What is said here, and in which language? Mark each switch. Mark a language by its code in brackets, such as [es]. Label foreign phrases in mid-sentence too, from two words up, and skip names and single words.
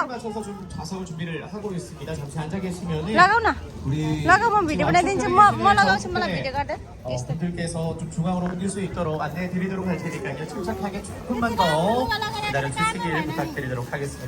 [ko] 맞춰서 좀 좌석 준비를 하고 있습니다. 잠시 앉아 계시면은 [ne] लगाऊ न [ko] 우리 [ne] लगाऊ म भिडियो बनाइदिन्छु म लगाउँछु मलाई भिडियो गर्दा [ko] 분들께서 좀 중앙으로 옮길 수 있도록 안내해 드리도록 할 테니까요. 침착하게 조금만 더 기다려 주시길 부탁드리도록 하겠습니다.